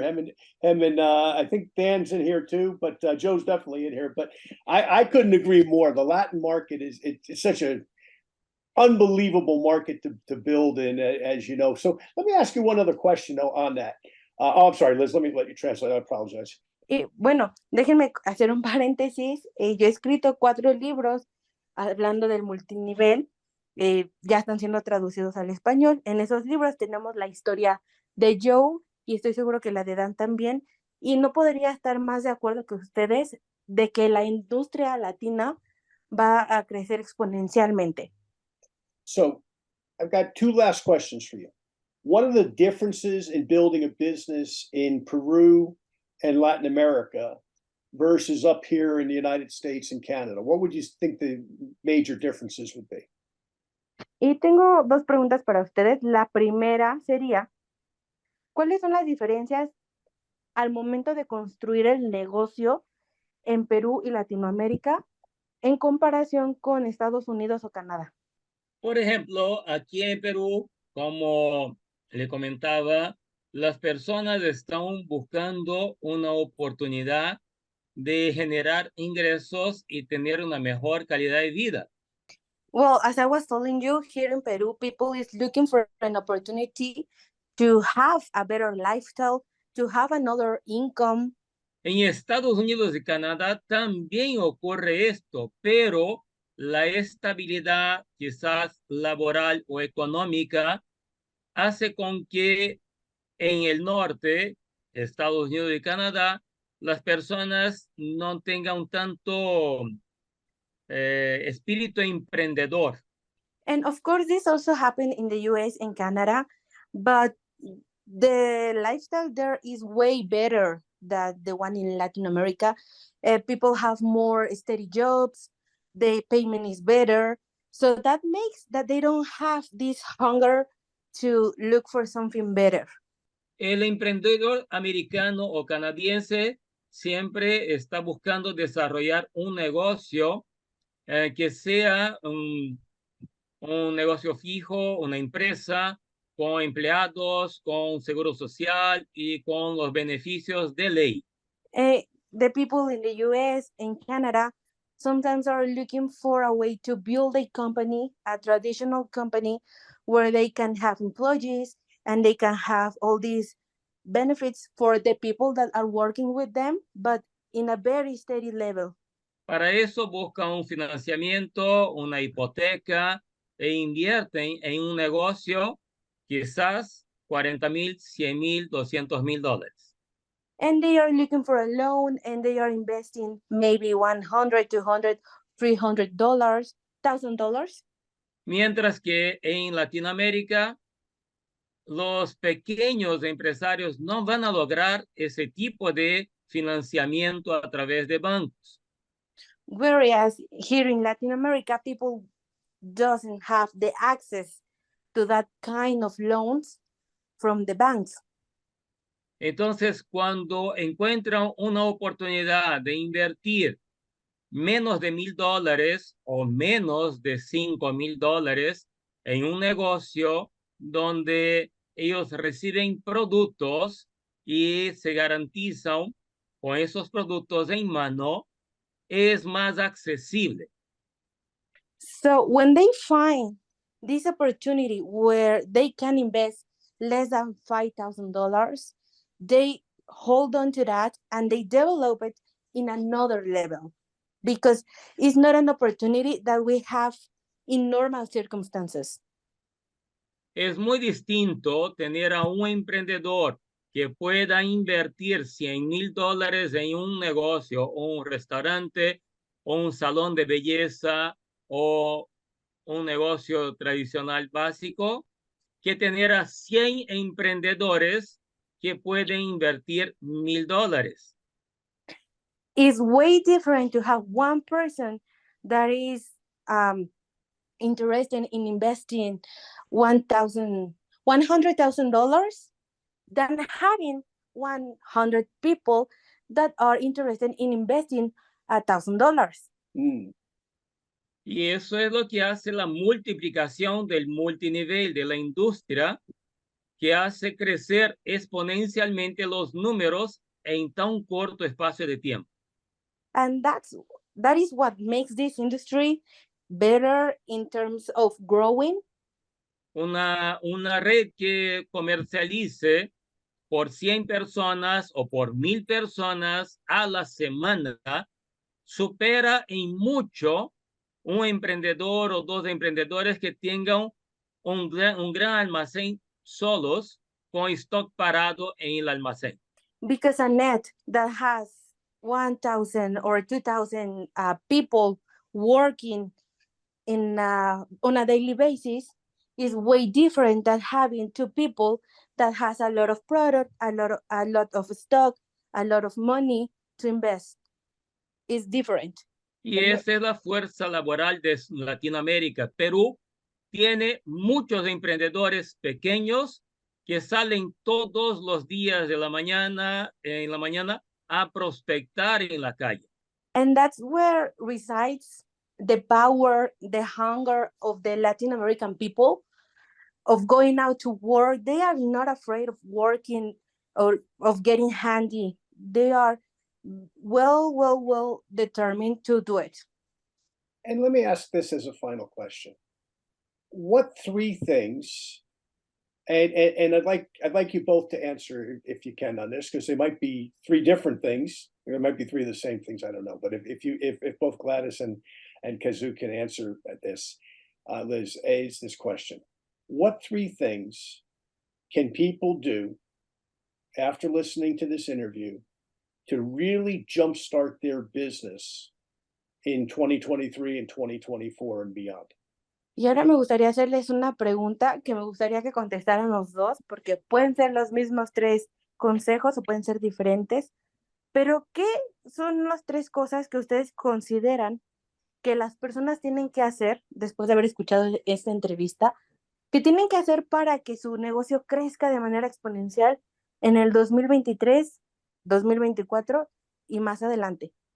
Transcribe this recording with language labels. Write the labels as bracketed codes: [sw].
[en] Him and I think Dan's in here too, but Joe's definitely in here. But I couldn't agree more. The Latin market it's such a unbelievable market to build in, as you know. So let me ask you one other question on that. I'm sorry, Liz, let you translate. I apologize. [es] Bueno, déjenme hacer un paréntesis. Yo he escrito 4 libros hablando del multinivel ya están siendo traducidos al español. En esos libros tenemos la historia de Joe y estoy seguro que la de Dan también. Y no podría estar más de acuerdo que ustedes de que la industria latina va a crecer exponencialmente. [en] So I've got two last questions for you. What are the differences in building a business in Peru and Latin America versus up here in the United States and Canada? What would you think the major differences would be? [es] Y tengo dos preguntas para ustedes. La primera sería, ¿cuáles son las diferencias al momento de construir el negocio en Perú y Latinoamérica en comparación con Estados Unidos o Canadá? Por ejemplo, aquí en Perú, como le comentaba, las personas están buscando una oportunidad de generar ingresos y tener una mejor calidad de vida. [en] Well, as I was telling you, here in Peru, people is looking for an opportunity to have a better lifestyle, to have another income. [es] En Estados Unidos y Canadá también ocurre esto, pero la estabilidad quizás laboral o económica hace con que en el norte, Estados Unidos y Canadá, las personas no tengan tanto espíritu emprendedor. [en] And of course, this also happened in the US and Canada, but the lifestyle there is way better than the one in Latin America. People have more steady jobs, the payment is better. So that makes that they don't have this hunger to look for something better. [es] El emprendedor americano o canadiense siempre está buscando desarrollar un negocio que sea un negocio fijo, una empresa con empleados, con seguro social y con los beneficios de ley. [en] The people in the US and Canada sometimes are looking for a way to build a company, a traditional company, where they can have employees and they can have all these benefits for the people that are working with them, but in a very steady level. [es] Para eso buscan un financiamiento, una hipoteca e invierten en un negocio quizás 40,000, 100,000, 200,000 dólares. [en] And they are looking for a loan and they are investing maybe 100, 200, $300, $1,000. [es] Mientras que en Latinoamérica, los pequeños empresarios no van a lograr ese tipo de financiamiento a través de bancos. [en] Whereas here in Latin America, people doesn't have the access to that kind of loans from the banks. [es] Entonces, cuando encuentran una oportunidad de invertir menos de $1,000 o menos de $5,000 en un negocio donde ellos reciben productos y se garantizan con esos productos en mano, es más accesible. [en] So when they find this opportunity where they can invest less than $5,000, they hold on to that and they develop it in another level, because it's not an opportunity that we have in normal circumstances. [es] Es muy distinto tener a un emprendedor que pueda invertir $100,000 en un negocio o un restaurante o un salón de belleza o un negocio tradicional básico, que tener a 100 emprendedores que pueden invertir $1,000. [en] It's way different to have one person that is interested in investing $100,000 than having 100 people that are interested in investing $1,000. Mm. [es] Y eso es lo que hace la multiplicación del multinivel de la industria, que hace crecer exponencialmente los números en tan corto espacio de tiempo. [en] And that is what makes this industry better in terms of growing. [es] Una red que comercialice por 100 personas o por 1,000 personas a la semana supera en mucho un emprendedor o dos emprendedores que tengan un gran almacén solos con stock parado en el almacén. [en] Because a net that has 1,000 or 2,000 people working on a daily basis is way different than having two people that has a lot of product, a lot of stock, a lot of money to invest. It's different. [es] Y esa es la fuerza laboral de Latinoamérica. Perú tiene muchos emprendedores pequeños que salen todos los días en la mañana a prospectar en la calle. [en] And that's where resides the power, the hunger of the Latin American people of going out to work. They are not afraid of working or of getting handy. They are well determined to do it. And let me ask this as a final question. What three things, and I'd like you both to answer if you can on this, because they might be three different things. There might be three of the same things, I don't know. But if both Gladys and Kazoo can answer at this, Liz, is this question. What three things can people do after listening to this interview to really jumpstart their business in 2023 and 2024 and beyond? [es] Y ahora me gustaría hacerles una pregunta que me gustaría que contestaran los dos, porque pueden ser los mismos tres consejos o pueden ser diferentes, pero ¿qué son las tres cosas que ustedes consideran que las personas tienen que hacer después de haber escuchado esta entrevista, que tienen que hacer para que su negocio crezca de manera exponencial en el 2023, 2024 y más adelante?